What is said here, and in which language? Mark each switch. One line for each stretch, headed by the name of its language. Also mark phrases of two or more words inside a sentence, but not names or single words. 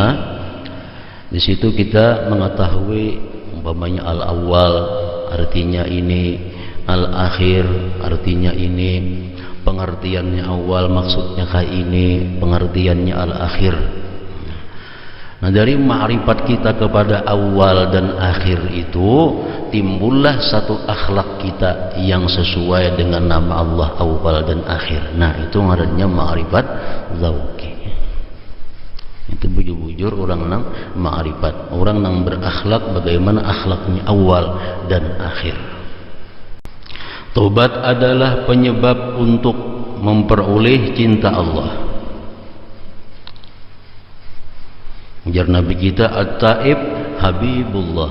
Indonesian: Di situ kita mengetahui umpamanya Al-Awwal artinya ini, Al-Akhir artinya ini, pengertiannya awal maksudnya kayak ini, pengertiannya Al-Akhir. Nah, dari ma'rifat kita kepada awal dan akhir itu timbullah satu akhlak kita yang sesuai dengan nama Allah awal dan akhir.
Banjar: Nah, itu ngarannya ma'rifat zauqi. Itu bujur-bujur orang nang ma'rifat, orang nang berakhlak bagaimana akhlaknya awal dan akhir.
Indonesian: Taubat adalah penyebab untuk memperoleh cinta Allah. Ujar Nabi kita,
Arabic: at-taib habibullah.